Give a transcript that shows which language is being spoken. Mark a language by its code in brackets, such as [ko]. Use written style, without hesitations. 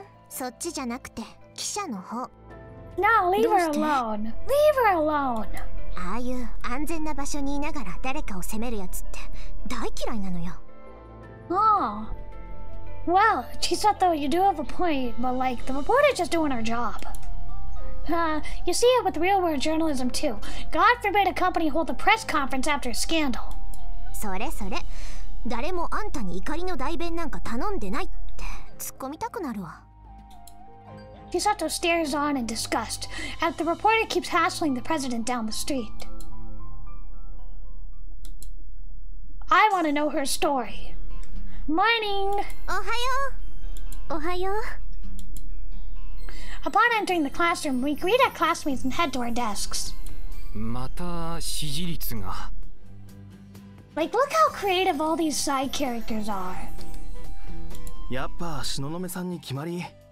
[ja] そっちじゃなくて記者の方。 [en] No, leave her [ja] どうして？ [en] alone. Leave her alone. [ja] ああいう安全な場所にいながら誰かを責めるやつって大嫌いなのよ。 [en] Oh. Well, Chisato, you do have a point, but like, the reporter's just doing her job. You see it with real world journalism too. God forbid a company hold a press conference after a scandal. [ja] それそれ、誰もあんたに怒りの代弁なんか頼んでないって突っ込みたくなるわ。 [en] Chisato stares on in disgust as the reporter keeps hassling the president down the street. I want to know her story. Morning! [ja] おはよう。おはよう。 [en] Upon entering the classroom, we greet our classmates and head to our desks. [ja] また支持率が。 [en] Like, look how creative all these side characters are. [ja] やっぱ東雲さんに決まり。